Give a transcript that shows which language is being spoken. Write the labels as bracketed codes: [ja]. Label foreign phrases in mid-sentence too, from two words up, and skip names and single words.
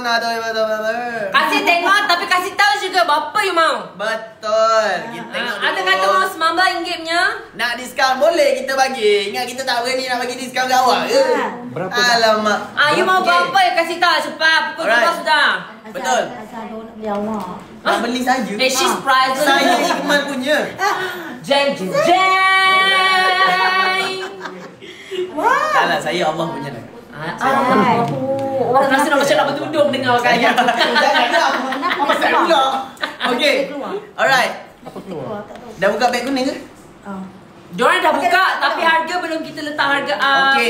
[ms] Kasih tengok tapi kasih tahu juga berapa you mau. Betul. Kita tengok dulu. Ada kata mau RM19 punya. Nak diskaun boleh kita bagi. Ingat kita tak berani nak bagi diskaun ke awak ke? Berapa tak? Alamak. You mau Okey. berapa you kasih tahu cepat. Pukul Alright. 12 sudah. Betul. Asal ada nak beli awak. Nak beli saja. [en] She's priceless. [ms] Saya Iqmal punya. Jeng jeng jeng. Wah. Salah, saya Allah punya. Orang rasa nak macam nak bertudung dengar kan. Janganlah. Apa saya pula? Okey. Alright. Apa keluar? Dah buka beg kuning ke? Diorang dah Okey, buka dah tapi buka. harga belum kita letak harga Okey.